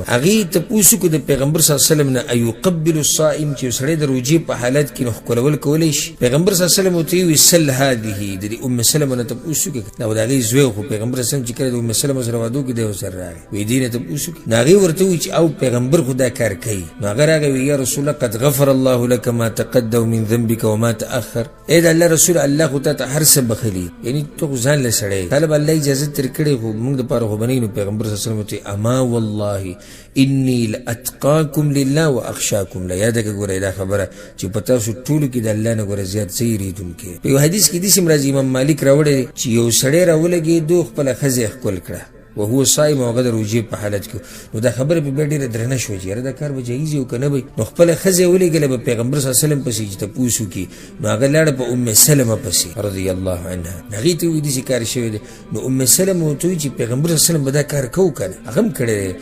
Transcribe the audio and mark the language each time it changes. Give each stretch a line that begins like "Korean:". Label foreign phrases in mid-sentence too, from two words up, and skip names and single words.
Pashto: هغې تپوس وکړو د پیغمبر
Arabic: صلی الله علیه وسلم
Pashto: نه
Arabic: ایقبل الصائم
Pashto: چې یو سړی د روژې په حالت کې نو ښکلول کولی شي. پیغمبر
Arabic: صلی الله علیه وسلم
Pashto: ورته ویل
Arabic: سل هذه.
Pashto: د ام سلمه نه تپوس وکړو او د هغې زوی خو پیغمبر
Arabic: صلی الله علیه وسلم
Pashto: چې کله د ام سلمه سره واده وکړو دی ورسره راغی وایي دې نه تپوس وکړو. نو هغې ورته وویل چې او پیغمبر خو دا کار کوي. نو هغه راغی وایي
Arabic: یا رسول الله قد غفر الله لك ما تقدم من ذنبك وما تأخر.
Pashto: ای د الله رسول الله خو تا ته هر څه بخلي. یعنی تو خو ځان له سړی طالب الله اجازه ترې کړې خو موږ دپاره خو به نه نو پیغمبر
Arabic: صلی الله علیه وسلم
Pashto: ورته
Arabic: اما والله انی لاتقاکم لله واخشاکم له.
Pashto: یاده که ګوره دا خبره چې په تاسو ټولو کې د الله نه ګوره زیات څه یېرېدونکی. په یو حدیث کې داسې هم راځي امام مالک راوړی چې یو سړی راولګېدو خپله ښځه یې ښکل کړه
Arabic: وهو صائم
Pashto: او هغه د روژې په حالت کې. نو دا خبره پې بیا ډېره درنه شوه چې یاره دا کار به جایز وي او که نه به. نو خپله ښځه یې ولېږله به پیغمبر
Arabic: صلی الله علیه وسلم
Pashto: پسې چې تپوس وکړي. نو هغه لاړه په ام سلمه پسې
Arabic: رضی الله عنها.
Pashto: هغې ته وایي داسې کار شوی دی. نو ام سلمه ورته وایي چې پیغمبر
Arabic: صلی الله علیه وسلم
Pashto: به دا کار کوو که نه هغه هم کړی دی.